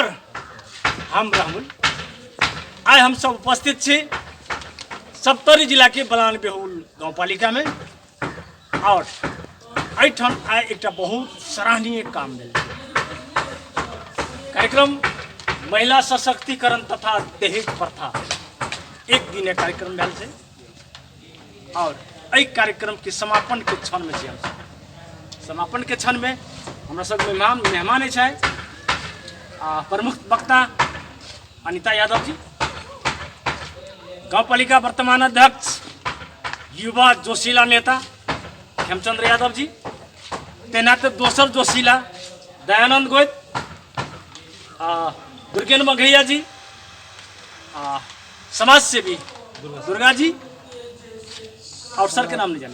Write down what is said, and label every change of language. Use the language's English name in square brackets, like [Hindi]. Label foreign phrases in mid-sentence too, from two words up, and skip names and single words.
[Maithili] हम राहुल आज हम सब उपस्थित छी सप्तरी जिला के बलान बेहुल गाँव पालिका में और एठाम आइ एक बहुत सराहनीय काम मिल कार्यक्रम महिला सशक्तिकरण तथा दहेज प्रथा एक दिन कार्यक्रम भेल छै और एहि कार्यक्रम के समापन के क्षण में छी। समापन के क्षण में हमरा सब मेहमान है प्रमुख वक्ता अनिता यादव जी, गाँव पालिका वर्तमान अध्यक्ष युवा जोशीला नेता खेमचंद्र यादव जी, तैनात दोसर जोशीला दयानंद गोयत, दुर्गेन मघैया जी, समाज सेवी दुर्गा जी और सर के नाम नहीं जाने,